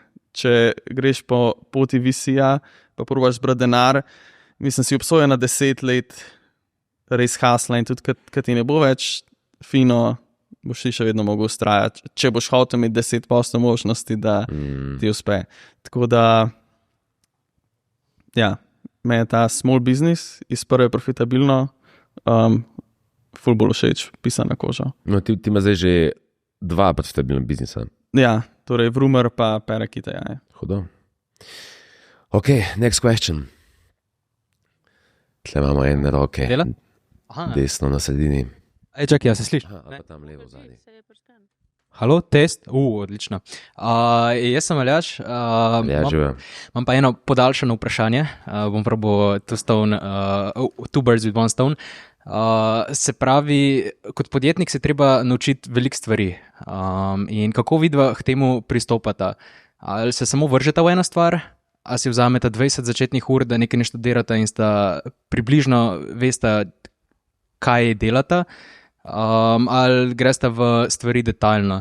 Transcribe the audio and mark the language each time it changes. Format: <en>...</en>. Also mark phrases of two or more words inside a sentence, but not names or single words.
<sl>Če greš po poti VC-ja, pa probaš zbrati denar, mislim, si obsojen na 10 let res hasla in tudi, kad ti ne bo več fino, boš ti še vedno mogel ustrajati, če boš hotel imeti 10% možnosti, da ti uspe. Tako da, ja, me je ta</sl> <en>small business</en> <sl>iz prve profitabilno ful bolj všeč, pisana koža. No, ti ima zdaj že 2 profitabilna biznisa. Ja, torej Vrumr pa Perakita, ja. Hudo.</sl> <en>Ok, next question.</en> <sl>Tle imamo ene roke. Dela? Desno na sredini. Čakaj, ja se sliši. Pa tam levo zadnji. Halo, test? Odlično. Jaz sem Aljaž. Živijo. Imam pa eno podaljšano vprašanje. Bom probal</sl> <en>two birds with one stone.</en> <sl>Se pravi, kot podjetnik se treba naučiti veliko stvari. In kako vidva k temu pristopata? Ali se samo vržeta v eno stvar, ali si vzameta 20 začetnih ur, da nekaj ne študirata in sta približno vesta, kaj delata, ali gresta v stvari detaljno.</sl>